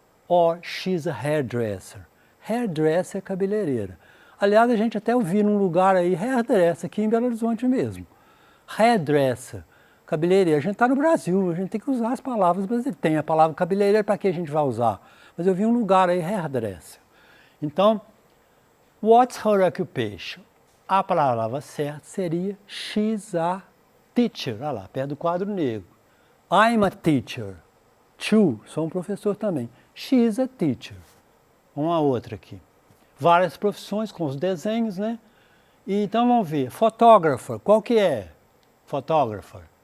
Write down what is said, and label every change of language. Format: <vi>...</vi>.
<en>Or she's a hairdresser? Hairdresser</en> <pt>é cabeleireira. Aliás, a gente até ouviu num lugar aí, hairdresser, aqui em Belo Horizonte mesmo. Hairdresser, cabeleireira. A gente está no Brasil, a gente tem que usar as palavras brasileiras. Tem a palavra cabeleireira, para que a gente vai usar? Mas eu vi um lugar aí, hairdresser. Então,</pt> <en>what's her occupation?</en> <pt>A palavra certa seria</pt> <en>she's a teacher.</en> <pt>Olha lá, perto do quadro negro.</pt> <en>I'm a teacher. Too,</en> <pt>sou um professor também.</pt> <en>She's a teacher.</en> <pt>Uma outra aqui. Várias profissões com os desenhos, né? E, então vamos ver. Photographer, qual que é? Photographer.</pt>